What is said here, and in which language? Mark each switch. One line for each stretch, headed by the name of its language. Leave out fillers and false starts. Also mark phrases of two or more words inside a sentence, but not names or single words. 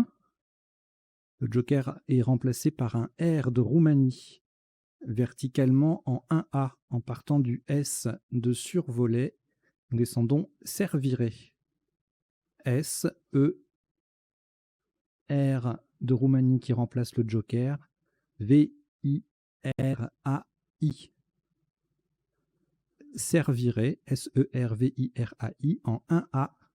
French: Le joker est remplacé par un R de Roumanie, verticalement en 1A, en partant du S de survolet. Nous descendons Serviret. S, E, R de Roumanie qui remplace le joker. V, I, R, A, I. Serviret, S-E-R-V-I-R-A-I, en 1A.